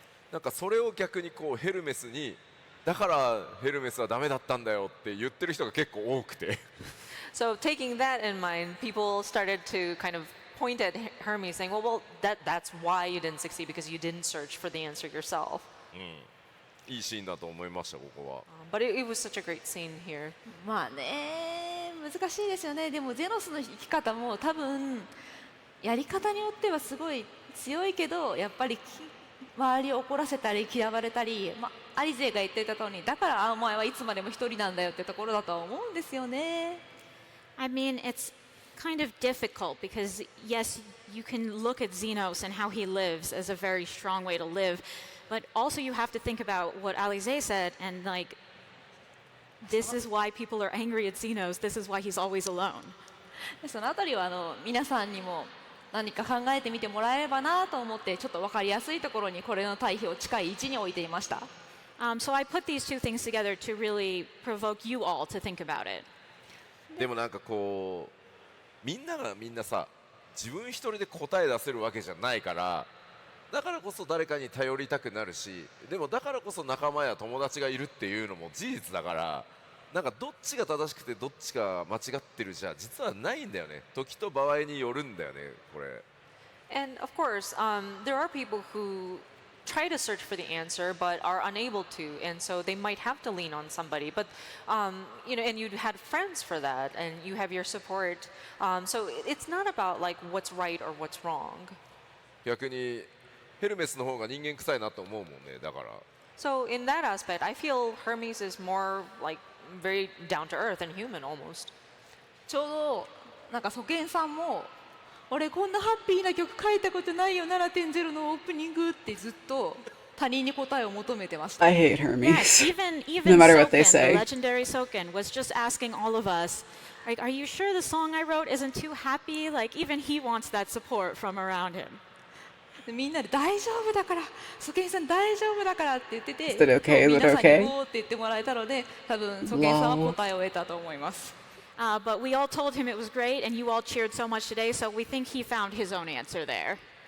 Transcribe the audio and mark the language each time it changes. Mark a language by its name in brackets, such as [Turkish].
[Japanese] なんかそれを逆にこうヘルメスにだからヘルメスはダメだったんだよって言ってる人が結構多くて。 [English] So taking that in mind, people started to kind of point at Hermes, saying, well, that's why you didn't succeed because you didn't search for the answer yourself. [Japanese] いいシーンだと思いましたここは。 [English] But it was such a great scene here. [Japanese] まあね、難しいですよね。でもゼノスの生き方も多分やり方によってはすごい強いけど、やっぱり周りを怒らせたり嫌われたり、アリゼが言っていた通り、だからお前はいつまでも一人なんだよってところだとは思うんですよね。 [English] I mean, it's kind of difficult because yes, you can look at Xenos and how he lives as a very strong way to live, but also you have to think about what Alize said and like this is why people are angry at Xenos, this is why he's always alone. [Japanese] そのあたりは皆さんにも何か考えてみてもらえればなと思って、ちょっと分かりやすいところにこれの対比を近い位置に置いていました。 [English] So I put these two things together to really provoke you all to think about it. [Japanese] でもなんかこうみんながみんなさ自分一人で答え出せるわけじゃないからだからこそ誰かに頼りたくなるし、でもだからこそ仲間や友達がいるっていうのも事実だから、なんかどっちが正しくてどっちが間違ってるじゃ実はないんだよね。時と場合によるんだよねこれ。 [English] And of course, there are people who try to search for the answer but are unable to, and so they might have to lean on somebody. But you know, and you had friends for that, and you have your support. So it's not about like what's right or what's wrong. [Japanese] 逆にヘルメスの方が人間臭いなと思うもんね。だから [English] So in that aspect, I feel Hermes is more like very down to earth and human almost. [Japanese] ちょうどなんかソケンさんも俺こんなハッピーな曲書いたことないよ 7.0 のオープニングってずっと他人に答えを求めてました。 [English] I hate Yeah, Hermes. even No matter what they Soken, say. the legendary Soken, was just asking all of us, like, are you sure the song I wrote isn't too happy? Like, even he wants that support from around him. [Japanese] みんなで大丈夫だから、ソケンさん大丈夫だからって言ってて、 [English] Is it okay? Is it [Japanese] 皆さんに [English] okay? [Japanese] ゴーって言ってもらえたので、多分ソケンさんは答えを得たと思います。 [English] But we all told him it was great, and you all cheered so much today, so we think he found his own answer there.